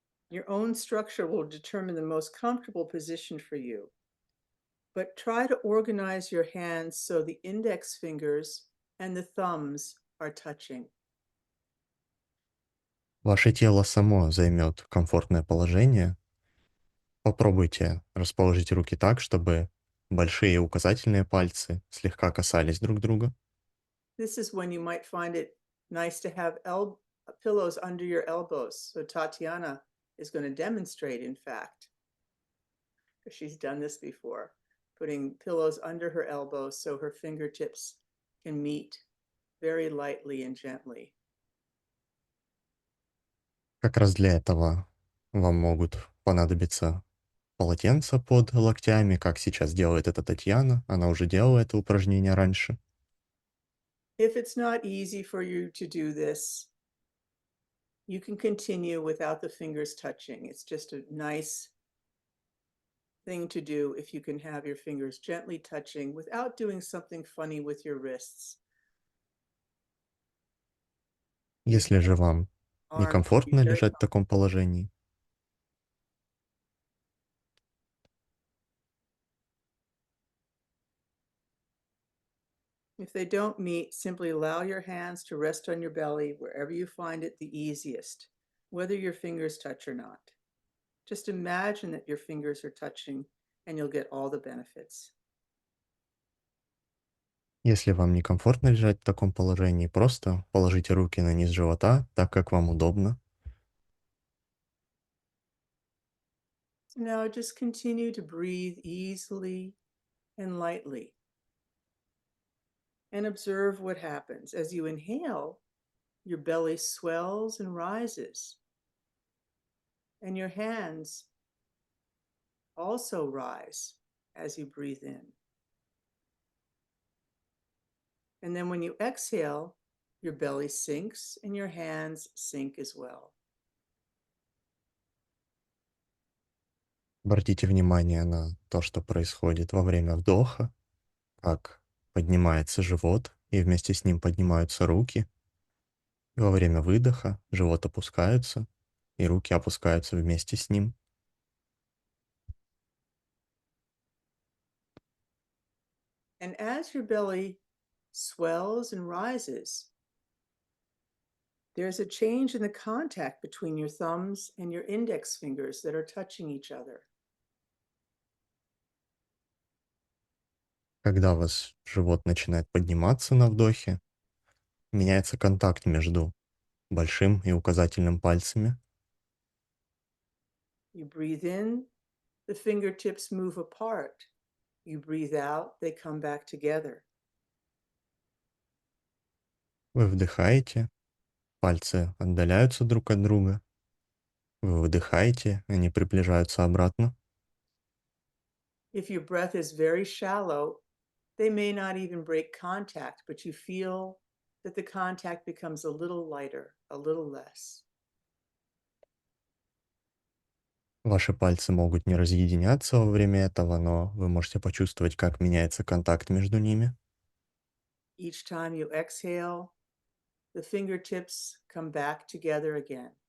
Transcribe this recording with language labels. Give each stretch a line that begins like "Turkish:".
English: Your own structure will determine the most comfortable position for you. But try to organize your hands so the index fingers and the thumbs are touching.
Russian: Ваше тело само займет комфортное положение. Попробуйте расположить руки так, чтобы большие и указательные пальцы слегка касались друг друга.
English: This is when you might find it nice to have pillows under your elbows. So Tatiana is going to demonstrate, in fact, because she's done this before, putting pillows under her elbows so her fingertips can meet very lightly and gently.
Russian: Как раз для этого вам могут понадобиться полотенца под локтями, как сейчас делает это Татьяна. Она уже делала это упражнение раньше.
English: If it's not easy for you to do this, you can continue without the fingers touching. It's just a nice thing to do if you can have your fingers gently touching without doing something funny with your wrists. Your
Russian: Если же вам
English: arms should be
Russian: некомфортно
English: very
Russian: лежать в таком положении,
English: If they don't meet, simply allow your hands to rest on your belly wherever you find it the easiest, whether your fingers touch or not. Just imagine that your fingers are touching and you'll get all the benefits.
Russian: если вам некомфортно лежать в таком положении, просто положите руки на низ живота, так как вам удобно.
English: So now just continue to breathe easily and lightly and observe what happens. As you inhale, your belly swells and rises, and your hands also rise as you breathe in. And then when you exhale, your belly sinks and your hands sink as well.
Russian: Обратите внимание на то, что происходит во время вдоха, как поднимается живот, и вместе с ним поднимаются руки. И во время выдоха живот опускается, и руки опускаются вместе с ним.
English: And as your belly swells and rises, there's a change in the contact between your thumbs and your index fingers that are touching each other.
Russian: Когда у вас живот начинает подниматься на вдохе, меняется контакт между большим и указательным пальцами.
English: You breathe in, the fingertips move apart. You breathe out, they come back together.
Russian: Вы вдыхаете, пальцы отдаляются друг от друга. Вы выдыхаете, они приближаются обратно.
English: If your breath is very shallow, they may not even break contact, but you feel that the contact becomes a little lighter, a little less.
Russian: Ваши пальцы могут не разъединяться во время этого, но вы можете почувствовать, как меняется контакт между ними.
English: Each time you exhale, the fingertips come back together again.